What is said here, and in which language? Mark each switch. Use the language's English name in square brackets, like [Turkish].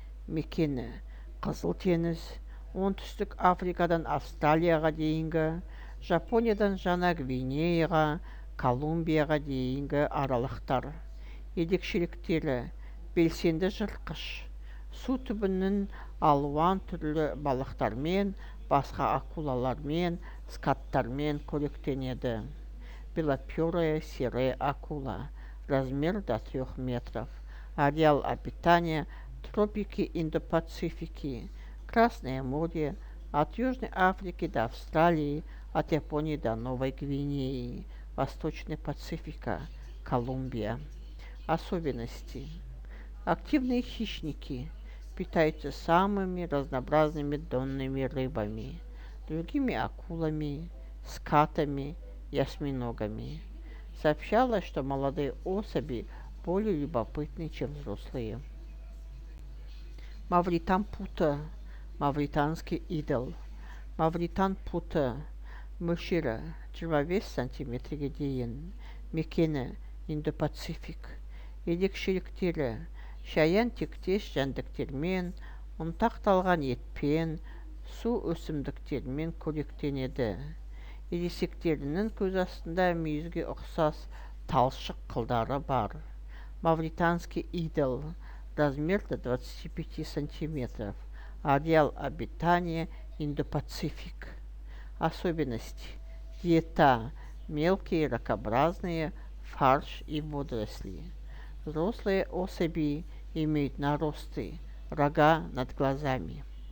[Kazakh] Мекені Қызыл теңіз, оңтүстік Африкадан Австралияға дейінгі, Жапониядан Жаңа Гвинеяға, Колумбияға дейінгі аралықтар. Ерекшеліктері белсенді жыртқыш. Су түбінің алуан түрлі балықтармен, басқа акулалармен, скаттармен қоректенеді. [Russian] Белоперая серая акула. Размер до 3 метров. Ареал обитания – тропики Индо-Пацифики. Красное море от Южной Африки до Австралии, от Японии до Новой Гвинеи. Восточная Пацифика, Колумбия. Особенности. Активные хищники. Питаются самыми разнообразными донными рыбами, другими акулами, скатами и осьминогами. Сообщалось, что молодые особи более любопытны, чем взрослые. [Kazakh] Мавритан пута, [Russian] мавританский идол. [Kazakh] Мавритан пута, мөлшері 25 сантиметрге дейін. Мекені Индо-Пацифик. Ерекшеліктері шаян тектес жәндіктермен, ұнтақталған етпен, су өсімдіктермен қоректенеді. Ересектерінің көз астында мүйізге ұқсас талшық қылдары бар. [Russian] Мавританский идол. Размер до 25 сантиметров. Ареал обитания Индо-Пацифик. Особенности. Диета. Мелкие ракообразные, фарш и водоросли. Взрослые особи имеют наросты, рога над глазами.